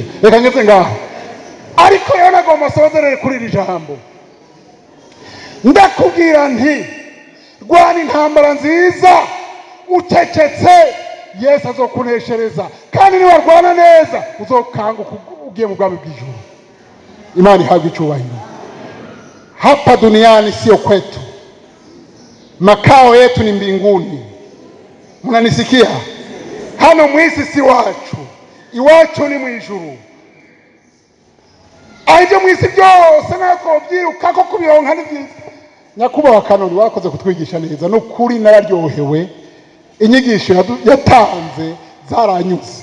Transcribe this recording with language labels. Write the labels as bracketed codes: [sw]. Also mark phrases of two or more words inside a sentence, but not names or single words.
[rw] Reka ngeze ngaho, ariko rero nagomba sozerere kuri iri jambo. [rn] Ndakubwira nti rwana intambara nziza ucecetse, Yesu azokuneshereza, kandi niwarwana neza uzokanguka ugiye mu bwami bw'ijuru. [rw] Imana ihabwe icyubahiro. [sw] Hapa duniani sio kwetu, makao yetu ni mbinguni. Mnanisikia? [rn] Hano mwisi si wacu, iwacu ni mwijuru. Aje mwisi byose nako byiruka ko kubironka ni byiza. [rw] Nyakubahwa Kanoni wakoze kutwigisha neza, n'ukuri nararyohewe. Inyigisho yatanze zaranyuze.